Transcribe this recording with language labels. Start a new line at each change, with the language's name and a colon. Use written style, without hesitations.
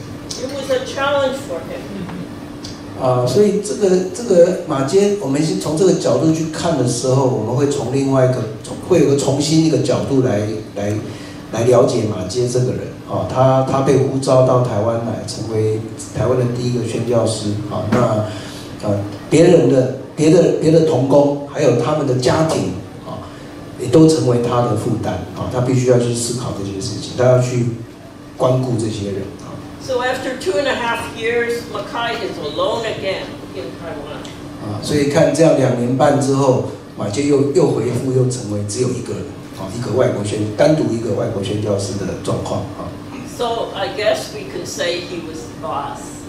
English: It was a challenge for him.
Chinese: 所以这个马偕，我们从这个角度去看的时候，我们会从另外会有个重新一个角度来了解马偕这个人他被呼召到台湾来，成为台湾的第一个宣教师那别的同工还有他们的家庭也都成为他的负担他必须要去思考这些事情，他要去关顾这些人
English: So after 2.5 years, Mackay is alone again in Taiwan.
Chinese: 所以看这样2年半之后，马偕又回复，又成为只有一个人一个单独一个外国宣教师的状况
English: So I guess we can say he was the boss.